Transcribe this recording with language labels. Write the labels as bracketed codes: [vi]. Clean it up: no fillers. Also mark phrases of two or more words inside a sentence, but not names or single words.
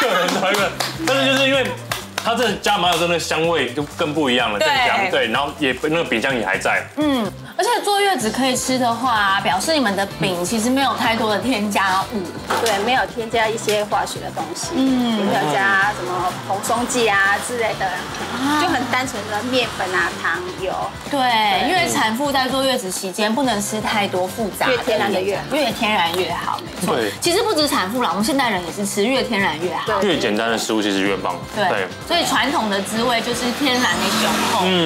[zh] 个人推论，但是就是因為。它這加麻油真的香味就更不一樣了，更香。對，然後也那個餅漿也還在。而且坐月子可以吃的話，表示你們的餅其實沒有太多的添加物。對，沒有添加一些化學的東西，也沒有加什麼蓬鬆劑啊之類的，就很單純的麵粉啊、糖、油。對，因為產婦在坐月子期間不能吃太多複雜的，越天然的越好，越天然越好，沒錯。對，其實不止產婦啦，我們現代人也是吃越天然越好，越簡單的食物其實越棒。對，所以傳統的滋味就是天然的雄厚。